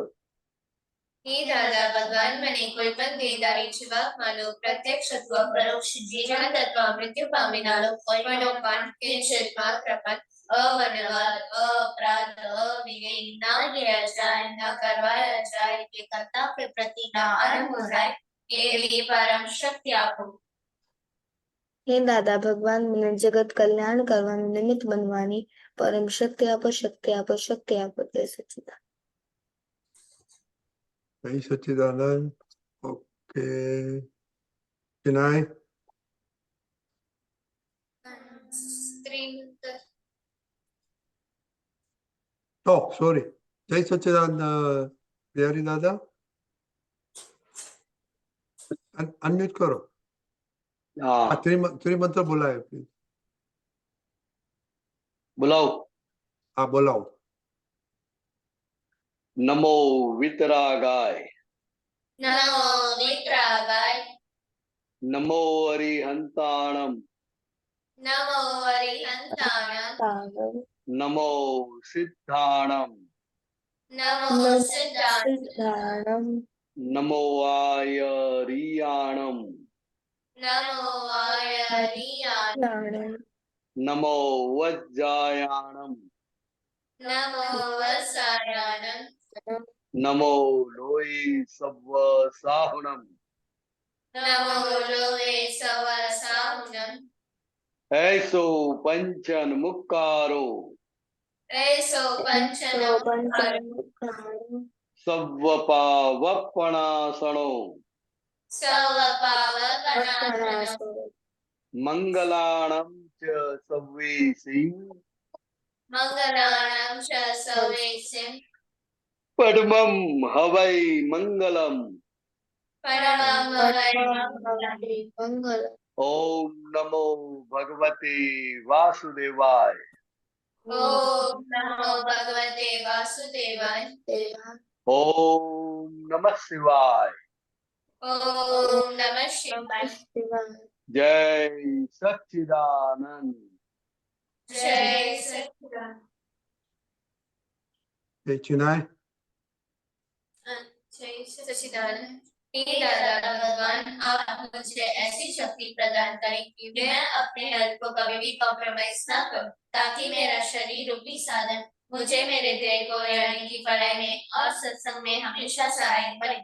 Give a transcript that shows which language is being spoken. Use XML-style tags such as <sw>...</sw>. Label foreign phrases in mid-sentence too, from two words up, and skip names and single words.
<gu>હે દાદા ભગવાન મને કોઈ પણ દેહધારી જીવાત્માનો પ્રત્યક્ષ અથવા પરોક્ષ જીવન અથવા મૃત્યુ પામીનારો કોઈ પણ પાન કિંચિત માત્ર પણ અવનવાદ અપરાધ અવિવેક ના ગયા જાય ના કરવાયા જાય કે કરતા પ્રતિ ના અનુભવાય એવી પરમ શક્તિ આપો. હે દાદા ભગવાન મને જગત કલ્યાણ કરવાનું નિમિત્ત બનવાની પરમ શક્તિ આપો. શક્તિ આપો. શક્તિ આપો. જય સચ્ચિદાનંદ. જય સચ્ચિદાનંદ. Okay. Vinay. શ્રીમંત</gu> <en>Oh, sorry.</en> <gu>જય સચ્ચિદાનંદ, Bihari Dada.</gu> <hi>Unmute करो. हाँ त्रिमंत्र बुलाए प्लीज. बुलाओ. हाँ बुलाओ.</hi> <pra>नमो वितरागाय. નમો વિતરાગાય. नमो अरिहंताणम. નમો અરિહંતાણમ. नमो सिद्धाणम. નમો સિદ્ધાંત. સિદ્ધાણમ. नमो आयरियाणम. નમો આયરિયાણ. नमो वज्जायाणम. નમો વસાયાણમ. नमो लोई सव्व साहुणम. નમો લોહે સવસાહુણમ. ऐसो पंचन मुक्कारो. એસો પંચનમ. सव्वपावपणासणो. સવ પાવકનાશનમ. मंगलाणं च सव्वेसिं. મંગલાણમ ચ સવેસિમ. परमं हवै मंगलम. પરમં વૈ મંગલ.</pra> <sa>ओम नमो भगवते वासुदेवाय. ઓમ નમો ભગવતે વાસુદેવાય. ओम नमः शिवाय. ઓમ નમઃ શિવાય.</sa> <hi>जय सच्चिदानंद.</hi> <gu>જય સચ્ચિદાનંદ.</gu> <en>Hey, Chinay.</en> <hi>जय सच्चिदानंद. हे दादा भगवान आप मुझे ऐसी शक्ति प्रदान करें कि मैं अपने हेल्थ को कभी भी कॉम्प्रोमाइज ना करूं, ताकि मेरा शरीर रूपी साधन मुझे मेरे ध्येय को यानी कि पढ़ाई में और सत्संग में हमेशा सहायक बने.</hi>